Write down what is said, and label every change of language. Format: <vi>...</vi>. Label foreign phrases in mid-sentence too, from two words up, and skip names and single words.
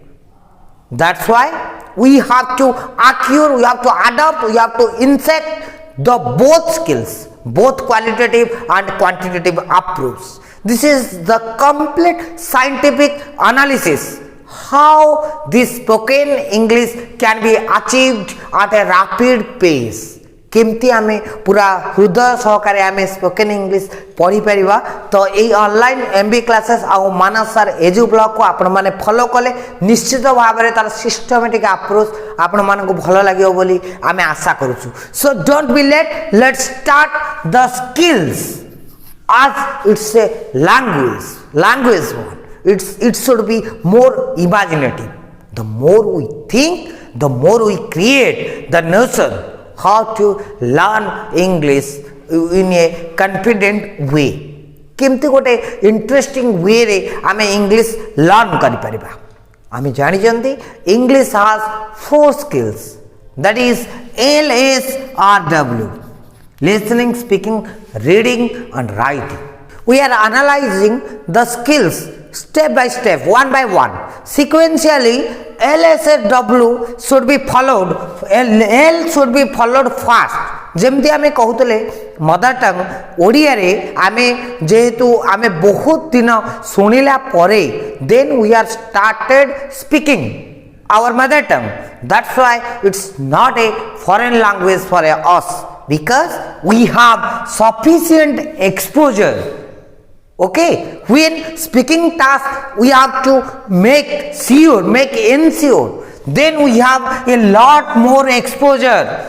<en>That's why we have to acquire, we have to adopt, we have to insect the both skills, both qualitative and quantitative approach. This is the complete scientific analysis how this spoken English can be achieved at a rapid pace.</en> <or>କେମିତି ଆମେ ପୂରା ହୃଦୟ ସହକାରେ ଆମେ</or> <en>spoken English</en> <or>ପଢ଼ି ପାରିବା ତ ଏଇ</or> <en>online MB classes</en> <or>ଆ ମାନସ ସର ଏଜୁ ବ୍ଲଗ କୁ ଆପଣ ମାନେ ଫଲୋ କଲେ ନିଶ୍ଚିତ ଭାବ ରେ ତାର</or> <en>systematic approach</en> <or>ଆପଣ ମାନେ କୁ ଭଲ ଲାଗିବ ବୋଲି ଆମେ ଆଶା କରୁଛୁ.</or> <en>so don't be late, let's start the skills as it's a language one. It should be more imaginative. The more we think, the more we create the notion how to learn English in a confident way.</en> <or>କେମିତି ଗୋଟେ</or> <en>interesting way</en> <or>ରେ ଆମେ</or> <en>English learn</en> <or>କରି ପାରିବା. ଆମେ ଜାଣି ଜନ୍ତି</or> <en>English has 4 skills, that is LSRW: listening, speaking, reading and writing. We are analyzing the skills step by step, one by one. Sequentially, LSW should be followed, L should be followed fast.</en> <or>ଯେମିତି ଆମେ କହୁଥିଲେ</or> <en>mother tongue</en> <or>ଓଡ଼ିଆ ରେ ଆମେ ଯେହେତୁ ଆମେ ବହୁତ ଦିନ ଶୁଣିଲା ପରେ</or> <en>then we are started speaking our mother tongue. That's why it's not a foreign language for us, because we have sufficient exposure. Okay, when speaking task we have to make ensure, then we have a lot more exposure.</en>